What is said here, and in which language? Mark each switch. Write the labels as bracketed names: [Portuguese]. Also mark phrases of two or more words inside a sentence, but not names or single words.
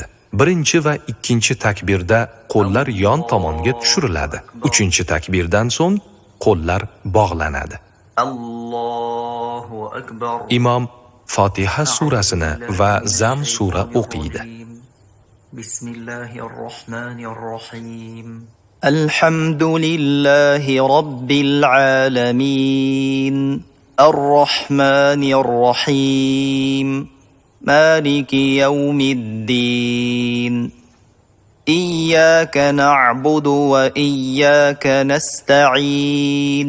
[Uzbek] Birinchi va ikkinchi takbirda qo'llar yon tomonga tushiriladi. 3-takbirdan so'ng qo'llar bog'lanadi. [Arabic] الله أكبر. [Uzbek] Imom Fotiha surasini va Zam sura o'qiydi. [Arabic] Bismillahirrohmanirrohim. الحمد لله رب العالمين. الرحمن الرحيم. مالك يوم الدين. إياك نعبد وإياك نستعين.